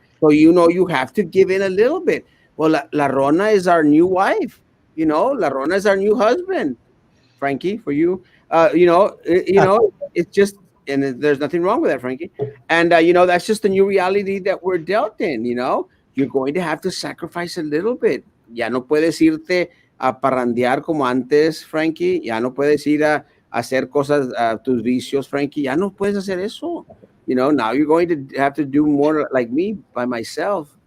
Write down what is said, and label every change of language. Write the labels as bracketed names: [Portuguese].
[English] So, you know, you have to give in a little bit. Well, La Rona is our new wife, you know. La Rona is our new husband, Frankie, for you. You know, it's just, and there's nothing wrong with that, Frankie. And, you know, that's just the new reality that we're dealt in, you know. You're going to have to sacrifice a little bit. [Spanish] Ya no puedes irte a parrandear como antes, Frankie. Ya no puedes ir a hacer cosas, tus vicios, Frankie. Ya no puedes hacer eso. [English] You know, now you're going to have to do more like me, by myself.